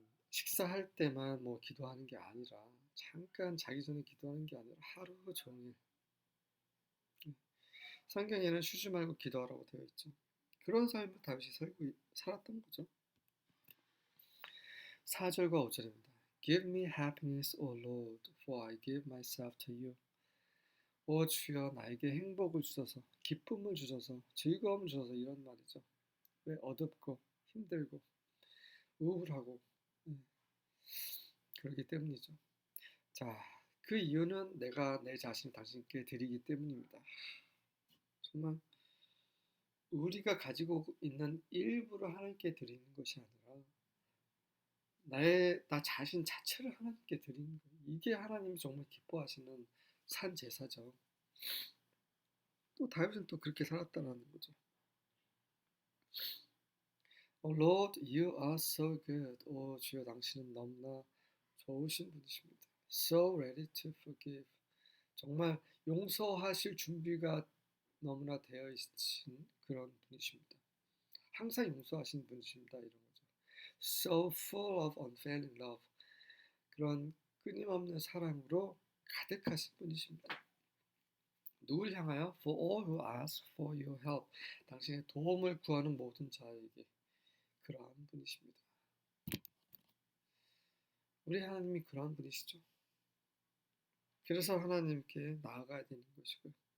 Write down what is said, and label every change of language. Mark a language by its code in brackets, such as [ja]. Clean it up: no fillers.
[ko] 식사할 때만 뭐 기도하는 게 아니라 잠깐 자기 전에 기도하는 게 아니라 하루 종일. 성경에는 쉬지 말고 기도하라고 되어 있죠. 그런 삶을 다윗이 살았던 거죠. 4절과 5절입니다. [en] Give me happiness, O Lord, for I give myself to you. [ko] 오 주여, 나에게 행복을 주소서, 기쁨을 주소서, 즐거움을 주소서. 이런 말이죠. 왜 어둡고 힘들고 우울하고 그러기 때문이죠. 자, 그 이유는 내가 내 자신을 당신께 드리기 때문입니다. 정말 우리가 가지고 있는 일부를 하나님께 드리는 것이 아니라 나 자신 자체를 하나님께 드리는 거예요. 이게 하나님이 정말 기뻐하시는 산 제사죠. 또 다윗은 또 그렇게 살았다는 거죠. [en] Oh Lord, you are so good. [ko] 오 주여, 당신은 너무나 좋으신 분이십니다. [en] So ready to forgive. [ko] 정말 용서하실 준비가 너무나 되어 있으신 그런 분이십니다. 항상 용서하시는 분이십니다. 이런 거죠. [en] So full of unfailing love. [ko] 그런 끊임없는 사랑으로 가득하신 분이십니다. 누굴 향하여? [en] For all who ask for your help. [ko] 당신의 도움을 구하는 모든 자에게 그러한 분이십니다. 우리 하나님이 그러한 분이시죠. 그래서 하나님께 나아가야 되는 것이고요.